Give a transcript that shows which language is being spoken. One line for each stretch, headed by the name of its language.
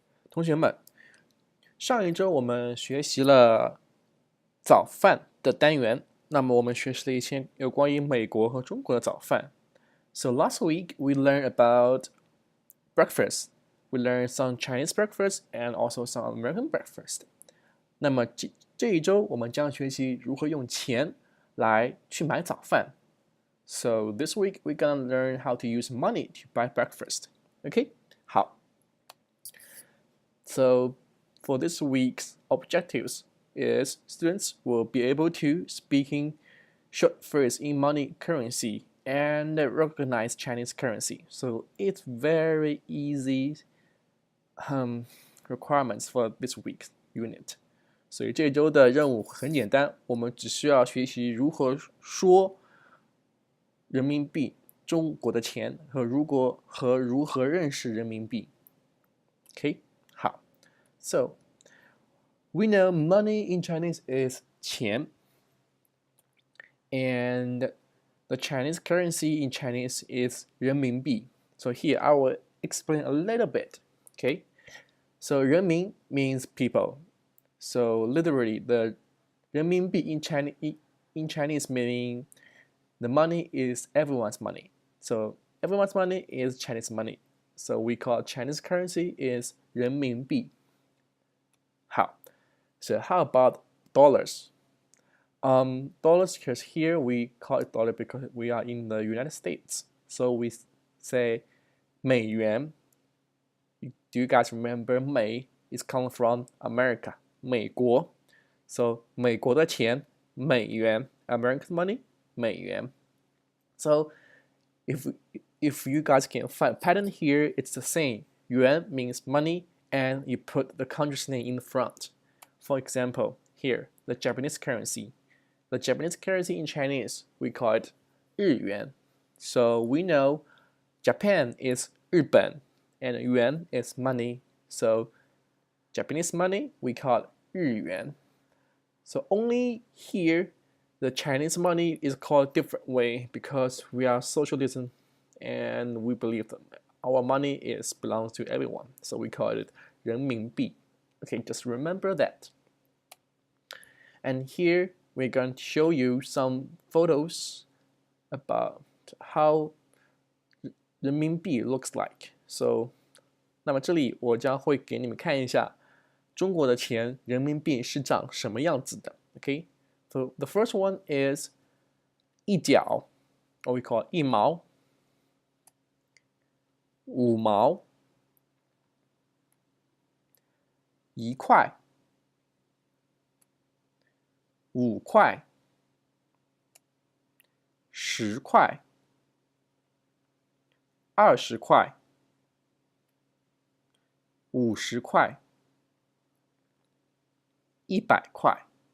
Chinese: 同学们，上一周我们学习了早饭的单元，那么我们学习了一些有关于美国和中国的早饭。
English: So last week we learned about breakfast. We learned some Chinese breakfast and also some American breakfast.
Chinese: 那么这一周我们将学习如何用钱来去买早饭。
English: So this week we're gonna learn how to use money to buy breakfast. Okay? 好。 So for this week's objectives is students will be able to speaking short phrase in money currency and recognize Chinese currency. So it's very easy requirements for this week's unit.
Chinese: 所以这周的任务很简单，我们只需要学习如何说人民币中国的钱和如何认识人民币。
English: OK， 好。 So we know money in Chinese is 钱 and the Chinese currency in Chinese is 人民币. So here I will explain a little bit. Okay, so 人民 means people. So literally, the 人民币 in Chinese meaning the money is everyone's money. So everyone's money is Chinese money. So we call Chinese currency is 人民币. How? So how about dollars? Dollars, because here we call it dollar because we are in the United States. So we say 美元.Do you guys remember 美 is coming from America, 美国. So
Chinese: 美国的钱美元,
English: American money 美元. So if you guys can find a pattern here, it's the same. Yuan means money and you put the country's name in front. For example, here, the Japanese currency. The Japanese currency in Chinese, we call it 日元. So we know Japan is 日本 and yuan is money. So Japanese money, we call it 日元. So only here, the Chinese money is called a different way because we are socialism and we believe that our money belongs to everyone. So we call it 人民币. Okay, just remember that. And here we're going to show you some photos about how 人民币 looks like.
Chinese: So, 那么这里我将会给你们看一下中国的钱人民币是长什么样子的。
English: Okay, so the first one is 一角 or we call it 一毛 五毛
Chinese: 一块五块十块20块50块100块